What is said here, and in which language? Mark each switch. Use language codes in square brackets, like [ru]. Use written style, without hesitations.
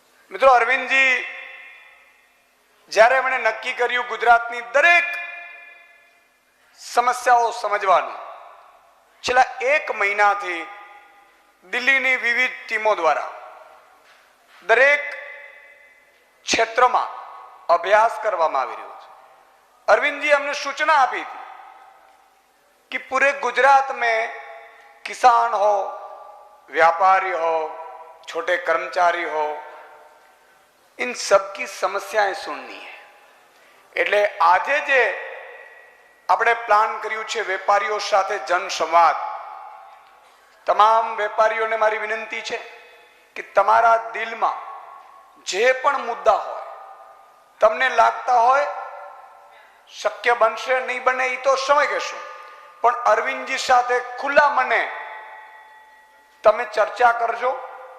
[gu] મિત્રો, અરવિંદજી જ્યારે એમણે નક્કી કર્યું ગુજરાતની દરેક સમસ્યાઓ સમજવાનું, છેલ્લા 1 મહિનાથી દિલ્હીની વિવિધ ટીમો દ્વારા દરેક ક્ષેત્રમાં અભ્યાસ કરવામાં આવી રહ્યો છે। અરવિંદજી અમને સૂચના આપી [hi] थी कि पूरे गुजरात में किसान हो, व्यापारी हो, छोटे कर्मचारी हो, इन सब की समस्याएं सुननी है। [gu] એટલે આજે જે આપણે પ્લાન કર્યું છે વેપારીઓ સાથે જનસંવાદ, તમામ વેપારીઓને મારી વિનંતી છે કે તમારા દિલમાં જે પણ મુદ્દા હોય, તમને લાગતા હોય શક્ય બનશે નહીં બને એ તો સમય કહેશું, પણ અરવિંદજી સાથે ખુલ્લા મને તમે ચર્ચા કરજો।